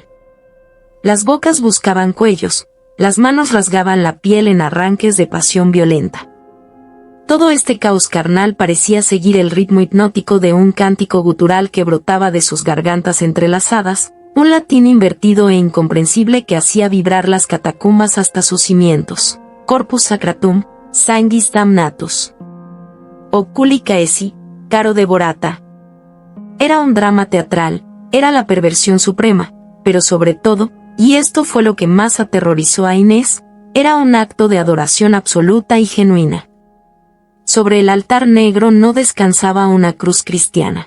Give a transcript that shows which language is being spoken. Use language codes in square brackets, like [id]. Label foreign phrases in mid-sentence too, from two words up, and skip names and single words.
[es] Las bocas buscaban cuellos, las manos rasgaban la piel en arranques de pasión violenta. Todo este caos carnal parecía seguir el ritmo hipnótico de un cántico gutural que brotaba de sus gargantas entrelazadas, un latín invertido e incomprensible que hacía vibrar las catacumbas hasta sus cimientos. [la] Corpus sacratum, sanguis damnatus. Oculi caesi, caro devorata. [es] Era un drama teatral, era la perversión suprema, pero sobre todo, y esto fue lo que más aterrorizó a Inés, era un acto de adoración absoluta y genuina. Sobre el altar negro no descansaba una cruz cristiana.